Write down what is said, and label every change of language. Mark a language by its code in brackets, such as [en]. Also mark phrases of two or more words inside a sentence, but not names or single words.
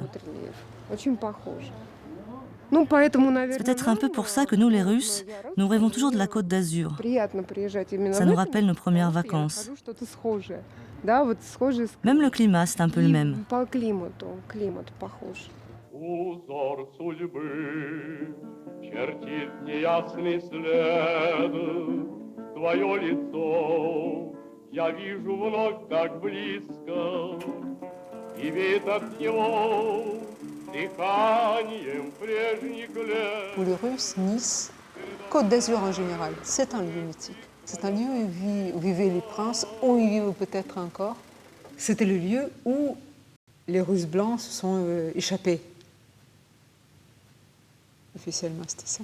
[fr] C'est peut-être un peu pour ça que nous, les Russes, nous rêvons toujours de la Côte d'Azur. Ça nous rappelle nos premières vacances. Même le climat, c'est un peu le même. [ru] Узор судьбы чертит неясный след. Твое лицо я вижу вновь так близко, и веет от него дыханием прежних лет. [fr] Pour les Russes, Nice, Côte d'Azur en général, c'est un lieu mythique. C'est un lieu où vivaient les princes, où ils vivent peut-être encore. C'était le lieu où les Russes blancs se sont échappés. Officiellement, c'était ça.